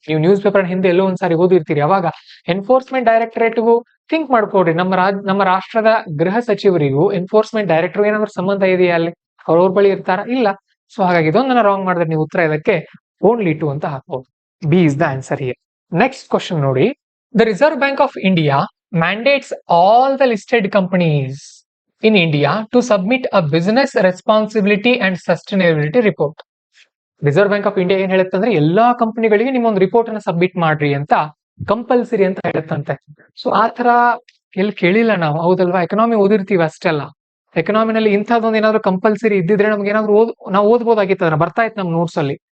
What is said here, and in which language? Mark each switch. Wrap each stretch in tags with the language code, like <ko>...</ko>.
<kn>ನೀವು news paper ಹಿಂದೆ ಎಲ್ಲೋ ಒಂದ್ಸಾರಿ ಓದಿರ್ತೀರಿ, ಅವಾಗ ಎನ್ಫೋರ್ಸ್ಮೆಂಟ್ ಡೈರೆಕ್ಟರೇಟ್ಗೂ ಥಿಂಕ್ ಮಾಡ್ಕೊಡ್ರಿ, ನಮ್ಮ ರಾಷ್ಟ್ರದ ಗೃಹ ಸಚಿವರಿಗೂ ಎನ್ಫೋರ್ಸ್ಮೆಂಟ್ ಡೈರೆಕ್ಟರ್ ಏನಾದ್ರು ಸಂಬಂಧ ಇದೆಯಾ ಅಲ್ಲಿ, ಅವ್ರ ಬಳಿ ಇರ್ತಾರ, ಇಲ್ಲ. ಸೊ ಹಾಗಾಗಿ ಇದೊಂದನ್ನ ರಾಂಗ್ ಮಾಡಿದ್ರೆ ನೀವು ಉತ್ತರ ಇದಕ್ಕೆ ಓನ್ಲಿ 2 ಅಂತ ಹಾಕ್ಬೋದು.</kn> <en>B is the answer here. Next question ನೋಡಿ, the Reserve Bank of India mandates all the listed companies in India to submit a business responsibility and sustainability report.</en> <kn>Reserve bank of India ಏನ್ ಹೇಳುತ್ತಂದ್ರೆ, ಎಲ್ಲಾ ಕಂಪನಿಗಳಿಗೆ ನಿಮ್ಮೊಂದು report ಅನ್ನ submit ಮಾಡ್ರಿ ಅಂತ compulsory ಅಂತ ಹೇಳುತ್ತಂತೆ. So ಆ ತರ ಎಲ್ಲಿ ಕೇಳಿಲ್ಲ ನಾವು, ಹೌದಲ್ವಾ? ಎಕನಾಮಿ ಓದಿರ್ತೀವಿ ಅಷ್ಟೆಲ್ಲ. ಎಕನಾಮಿನಲ್ಲಿ ಇಂಥದ್ದೊಂದು ಏನಾದ್ರು ಕಂಪಲ್ಸರಿ ಇದ್ದಿದ್ರೆ ನಮ್ಗೆ ಏನಾದ್ರು ನಾವು ಓದ್ಬೋದಾಗಿತ್ತು, ಅದನ್ನ ಬರ್ತಾ ಇತ್ತು ನಮ್ ನೋಟ್ಸ್ ಅಲ್ಲಿ.</kn>